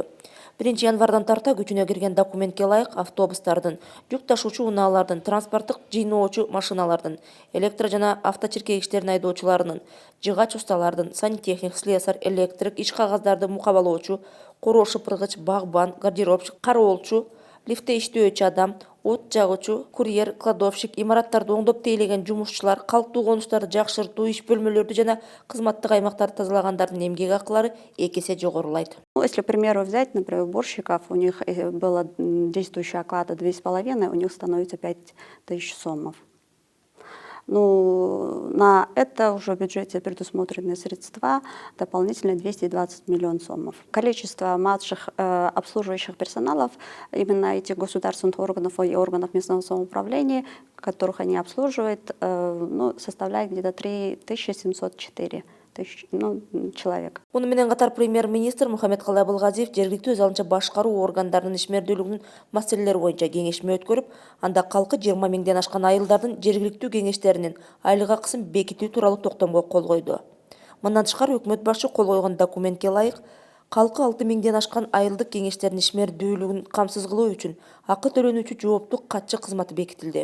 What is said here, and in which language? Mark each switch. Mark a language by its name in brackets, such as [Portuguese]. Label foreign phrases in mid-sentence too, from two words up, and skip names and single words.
[Kyrgyz] 1-январдан тарта күчүнө кирген документке ылайык автобустардын, жүк ташуучу унаалардын, транспорттук жыйноочу машиналардын, электро жана авточиркегичтерин айдоочуларынын, жыгач усталардын, сантехник, слесарь, электрик, иш кагаздарды мукабалоочу, короо шыпыргыч, багбан, гардеробчу, кароолчу, лифтте иштөөчү адам, от жагуучу, курьер, кладовщик, имараттарды оңдоп тейлеген жумушчулар, калктуу конуштарды жакшыртуу, иш бөлмөлөрдү жана кызматтык аймактарды тазалагандардын эмгек акылары 2 эсе жогорулайт. [Russian] Если, к примеру, взять, например, уборщиков, у них было действующая оклада 2,5, у них становится 5000 сомов. Ну, на это уже в бюджете предусмотрены средства, дополнительно 220 миллионов сомов. Количество младших обслуживающих персоналов, именно этих государственных органов и органов местного самоуправления, которых они обслуживают, составляет где-то 3704 человек. [Kyrgyz] Муну менен катар премьер-министр Мухаммедкалый Абылгазиев жергиликтүү өз алынча башкаруу органдарынын ишмердүүлүгүнүн маселелери боюнча кеңешме өткөрүп, анда калкы 20 миңден ашкан айылдардын жергиликтүү кеңештеринин айлык акысын бекитүү тууралуу токтомго кол койду. Мындан тышкары өкмөт башчы кол койгон документке ылайык калкы 6 миңден ашкан айылдык кеңештердин ишмердүүлүгүн камсыз кылуу үчүн акы төлөнүүчү жооптуу катчы кызматы бекитилди.